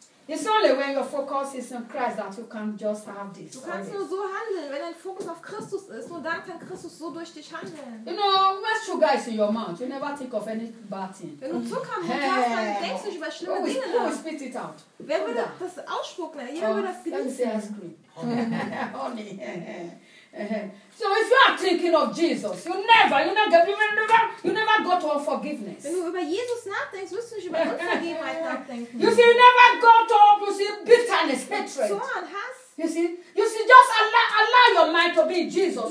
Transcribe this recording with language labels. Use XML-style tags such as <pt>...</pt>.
<en>It's only when your focus is on Christ that you can just have this.</en> <de>Du kannst nur so handeln, wenn dein Fokus auf Christus ist. Nur dann kann Christus so durch dich handeln.</de> <en>You know, when sugar is in your mouth, you never think of any bad thing.</en> <de>Wenn du Zucker im Mund hast, dann denkst du nicht über schlimme Dinge nach.</de> <en>Who spit it out?</en> <de>Wer würde das ausspucken? Jeder würde das genießen.</de> <en>Let me say ice cream. Honey. So if you are thinking of Jesus, you never go to unforgiveness.</en> <de>Wenn du über Jesus nachdenkst, wirst du nicht über Unvergebenheit nachdenken.</de> <en>You see, you never go to, you see, bitterness, hatred. So on, Hass. You see, just allow your mind to be Jesus.</en>